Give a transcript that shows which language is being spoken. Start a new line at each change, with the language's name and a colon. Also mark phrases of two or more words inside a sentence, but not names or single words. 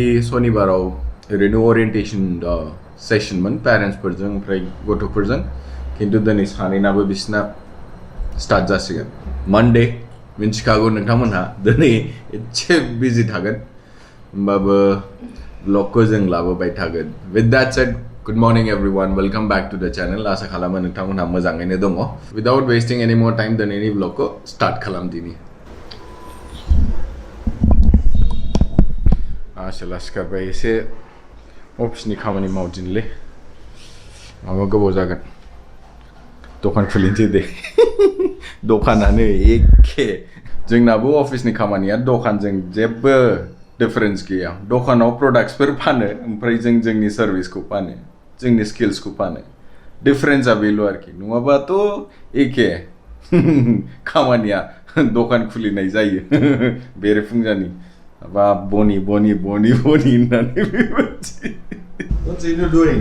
Bodo: सनिबाराव ओरैनो
English: orientation session
Bodo: पेरेन्ट्सफोरजों ओमफ्राय गथ'फोरजों खिन्थु दिनै सानैनाबो बिसिना स्टार्ट जासिगोन मानडे मिन्थिखागौ नोंथांमोनहा दिनै एसे बिजि थागोन होमबाबो ब्लगखौ जों लाबोबाय थागोन
English: with that said good morning everyone welcome back to the channel
Bodo: आशा खालामो नोंथांमोनहा मोजाङैनो दङ
English: without wasting any more time
Bodo: दिनैनि ब्लगखौ स्टार्ट खालामदिनि आसोला सिखारबाय एसे अफिसनि खामानि मावदिनलै माबा गोबाव जागोन दखान खुलिनोसै दे दखानानो एखे जोंनाबो अफिसनि खामानिया दखानजों जेबो डिफरेन्स गैया दखानाव प्रडाक्ट्सफोर फानो ओमफ्राय जों जोंनि सार्भिसखौ फानो जोंनि स्किल्सखौ फानो डिफरेन्सआ बेल' आरोखि नङाबाथ' एखे खामानिया दखान खुलिनाय जायो बेरेफुंजानि बा बनि होननानै बेबायदि
English: What's you doing?